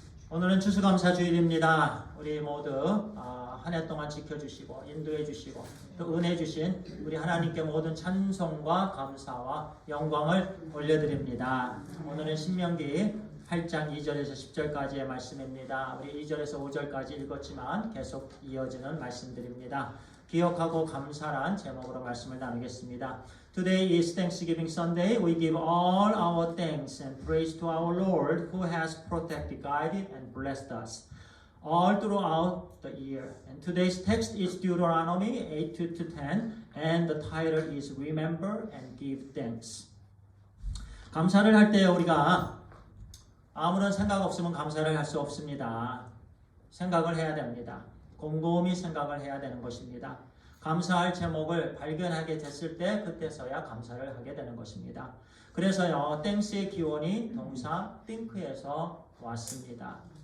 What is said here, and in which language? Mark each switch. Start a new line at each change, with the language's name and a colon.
Korean: 오늘은 추수감사주일입니다. 우리 모두 한 해 동안 지켜주시고 인도해 주시고 또 은혜 주신 우리 하나님께 모든 찬송과 감사와 영광을 올려드립니다. 오늘은 신명기 8장 2절에서 10절까지의 말씀입니다. 우리 2절에서 5절까지 읽었지만 계속 이어지는 말씀들입니다. 기억하고 감사란 제목으로 말씀을 나누겠습니다.
English: Today is Thanksgiving Sunday. We give all our thanks and praise to our Lord who has protected, guided, and blessed us all throughout the year. And today's text is Deuteronomy 8-10 and the title is Remember and Give Thanks.
Korean: 감사를 할 때 우리가 아무런 생각 없으면 감사를 할 수 없습니다. 생각을 해야 됩니다. 곰곰이 생각을 해야 되는 것입니다. 감사할 제목을 발견하게 됐을 때 그때서야 감사를 하게 되는 것입니다. 그래서요, 땡스의 기원이 동사 think에서 왔습니다.